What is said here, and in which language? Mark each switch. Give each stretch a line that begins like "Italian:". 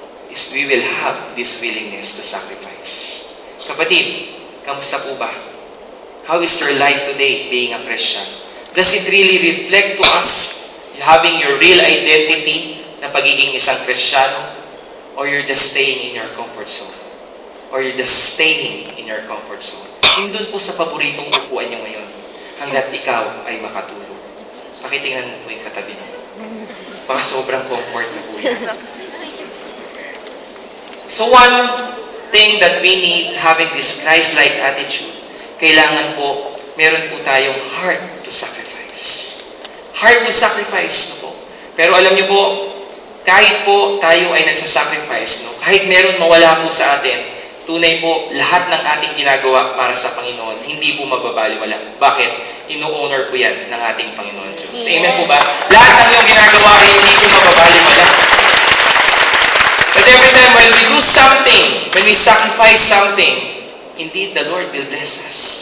English: If we will have this willingness to sacrifice.
Filipino: Kapatid, kamusta po ba?
English: How is your life today being a Christian? Does it really reflect to us having your real identity
Filipino: na pagiging isang Kristiyano?
English: Or you're just staying in your comfort zone? Or you're just staying in your comfort zone?
Filipino: Yung doon po sa paboritong upuan nyo ngayon, hanggat ikaw ay makatulog. Pakitingnan mo po yung katabi mo. Baka sobrang comfort na po yan.
English: So one thing that we need, having this Christ-like attitude,
Filipino: kailangan po, meron po tayong
English: heart to sacrifice. Heart to sacrifice na po.
Filipino: Pero alam niyo po, kahit po tayo ay nagsasacrifice, no? Kahit meron mawala po sa atin, tunay po, lahat ng ating ginagawa para sa Panginoon, hindi po magbabaliwala. Bakit? Ino-honor po yan ng ating Panginoon Diyos. Amen po ba? Lahat ng iyong ginagawa ay hindi po magbabaliwala.
English: But every time when we do something, when we sacrifice something, indeed the Lord will bless us.